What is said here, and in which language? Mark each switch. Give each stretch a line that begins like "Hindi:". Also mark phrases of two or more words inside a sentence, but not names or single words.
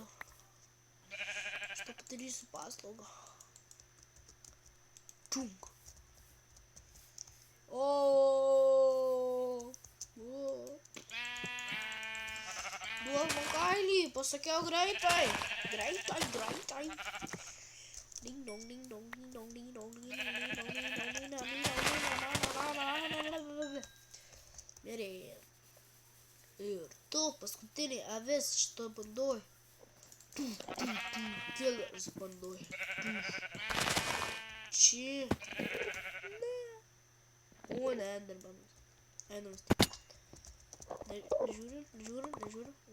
Lithuanian: Aš to padarysiu paslaugą. Čunk. Duok man kailį, pasakiau greitai. Greitai. Ding dong, ding dong, ding dong, ding dong, ding dong, ding dong, ding dong, ding dong, ding dong. Gerai. Ir tu paskutinė avis šito bandoj. Killers bandoj. Čia. Ne. O, ne, Endermanas. Einam stipriai. Nežiūriu.